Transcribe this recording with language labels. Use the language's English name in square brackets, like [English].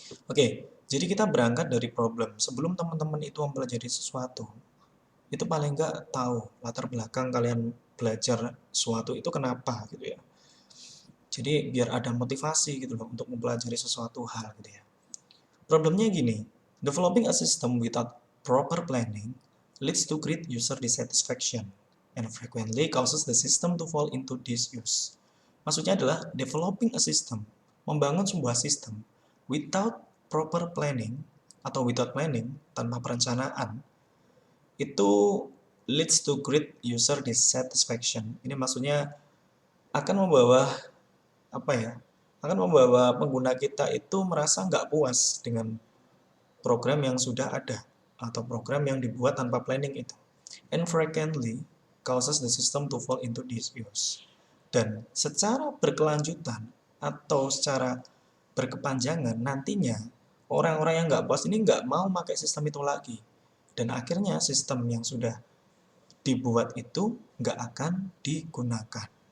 [Indonesian] Oke, jadi kita berangkat dari problem. Sebelum teman-teman itu mempelajari sesuatu, itu paling nggak tahu latar belakang kalian belajar sesuatu itu kenapa gitu ya. Jadi biar ada motivasi gitu loh untuk mempelajari sesuatu hal gitu ya. Problemnya gini, [English] developing a system without proper planning leads to great user dissatisfaction and frequently causes the system to fall into disuse. [Indonesian] Maksudnya adalah [English] developing a system, [Indonesian] membangun sebuah sistem [English] without proper planning atau without planning, [Indonesian] tanpa perencanaan, itu [English] leads to great user dissatisfaction. [Indonesian] Ini maksudnya akan membawa apa ya, akan membawa pengguna kita itu merasa nggak puas dengan program yang sudah ada atau program yang dibuat tanpa planning itu. [English] And frequently causes the system to fall into disuse. [Indonesian] Dan secara berkelanjutan atau secara berkepanjangan nantinya orang-orang yang nggak puas ini nggak mau pakai sistem itu lagi. Dan akhirnya sistem yang sudah dibuat itu nggak akan digunakan.